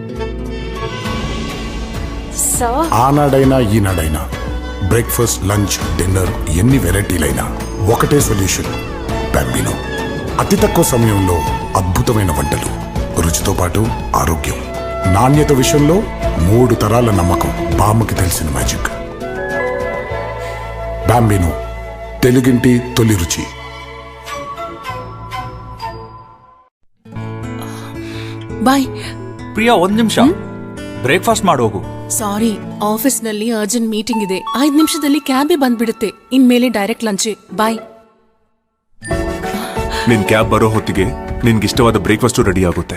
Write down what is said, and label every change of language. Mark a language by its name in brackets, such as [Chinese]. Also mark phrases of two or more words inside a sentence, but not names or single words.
[Telugu] ఆనాడైనా ఈనాడైనా [English] breakfast, lunch, dinner [Telugu] ఎన్ని వెరైటీలైనా ఒకటే సొల్యూషన్, బాంబినో. అతి తక్కువ సమయంలో అద్భుతమైన వంటలు, రుచితో పాటు ఆరోగ్యం, నాణ్యత విషయంలో 3 తరాల నమ్మకం. బామ్మకి తెలిసిన మ్యాజిక్ బాంబినో, తెలుగింటి తొలి రుచి. [Kannada] ಬಾಯ್ ಪ್ರಿಯಾ, 1 ನಿಮಿಷ. ಬ್ರೇಕ್ಫಾಸ್ಟ್ ಮಾಡೋಗು. ಸಾರಿ, ಆಫೀಸ್ನಲ್ಲಿ [English] urgent meeting [Kannada] ಇದೆ. 5 ನಿಮಿಷದಲ್ಲಿ ಕ್ಯಾಬೇ ಬಂದ್ಬಿಡುತ್ತೆ. ಇನ್ಮೇಲೆ [English] direct lunch. [Kannada] ಬಾಯ್. ನಿನ್ ಕ್ಯಾಬ್ ಬರೋ ಹೊತ್ತಿಗೆ ನಿನ್ಗಿಷ್ಟವಾದ [English] breakfast ready [Kannada] ಆಗುತ್ತೆ.